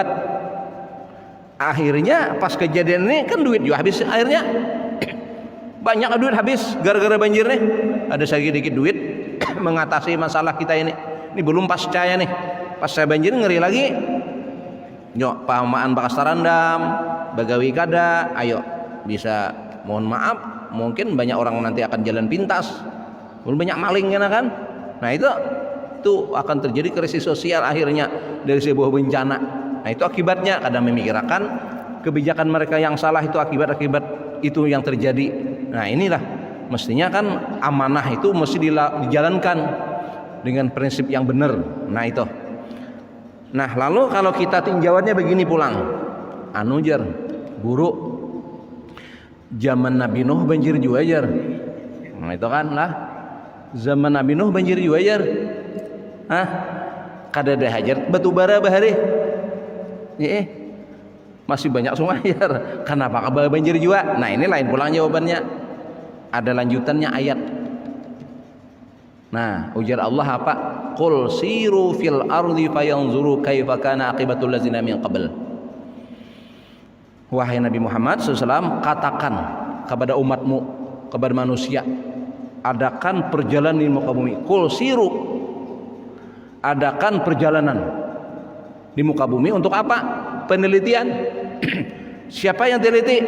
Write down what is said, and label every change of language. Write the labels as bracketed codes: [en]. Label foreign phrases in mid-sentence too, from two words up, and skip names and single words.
[id] Akhirnya pas kejadian ini kan duit juga habis, akhirnya banyak duit habis gara-gara banjir nih. Ada sedikit duit mengatasi masalah kita ini. Ini belum pascanya nih. Pas saya banjir ngeri lagi. [bjn] Pahamaan bakas tarandam, bagawi kada, [id] ayo bisa mohon maaf, mungkin banyak orang nanti akan jalan pintas, belum banyak maling kan. Nah itu akan terjadi krisis sosial akhirnya dari sebuah bencana. Nah itu akibatnya. Kadang memikirkan kebijakan mereka yang salah itu akibat itu yang terjadi. Nah inilah mestinya kan amanah itu mesti dijalankan dengan prinsip yang benar. Nah itu. Nah lalu kalau kita tinjauannya begini pulang, jar guru zaman Nabi Nuh banjir juga jar. Nah itu kan lah zaman Nabi Nuh banjir juga jar. [bjn] Kada ada hajar batu bara bahari. [id] Masih banyak sungai jar. Kenapa kabar banjir juga? Nah ini lain pulang jawabannya. Ada lanjutannya ayat. Nah ujar Allah apa? [ar] قل سيروا في الأرض فانظروا كيف كان عاقبة الذين من قبل. [id] Wahai Nabi Muhammad SAW, katakan kepada umatmu, kepada manusia, adakan perjalanan di muka bumi. [ar] قل سيروا, [id] adakan perjalanan di muka bumi untuk apa? Penelitian. Siapa yang teliti?